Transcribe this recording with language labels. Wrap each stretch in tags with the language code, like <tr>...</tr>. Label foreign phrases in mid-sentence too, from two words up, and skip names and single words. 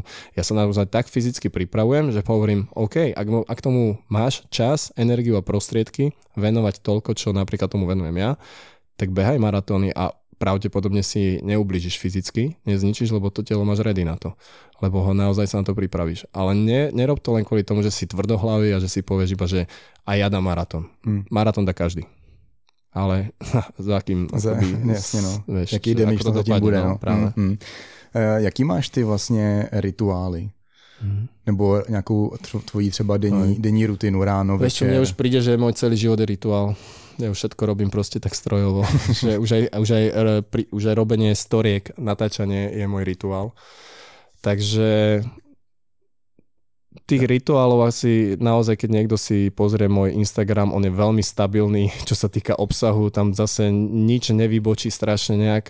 <sk>Ja sa naozaj tak fyzicky pripravujem, že hovorím, OK, ak tomu máš čas, energiu a prostriedky venovať toľko, čo napríklad tomu venujem ja, tak behaj maratóny a pravdepodobne si neublížiš fyzicky, nezničíš, lebo to telo máš ready na to. Lebo ho naozaj sa na to pripravíš. Ale nerob to len kvôli tomu, že si tvrdohlavý a že si povieš iba, že a ja dám maratón. Maratón dá každý. Ale za akým...</sk> <cs>Jasně, no. Vieš, jaký damage to zatím bude. No. Právě. Jaký máš ty vlastně rituály? Nebo nějakou tvojí třeba denní rutinu ráno, večer?</cs> <sk>Vieš čo, mne už príde, že môj celý život je rituál. Ja už všetko robím proste tak strojovo. Že už aj robenie storiek, natáčanie je môj rituál. Takže tých rituálov asi naozaj, keď niekto si pozrie môj Instagram, on je veľmi stabilný, čo sa týka obsahu, tam zase nič nevybočí strašne nejak.</sk>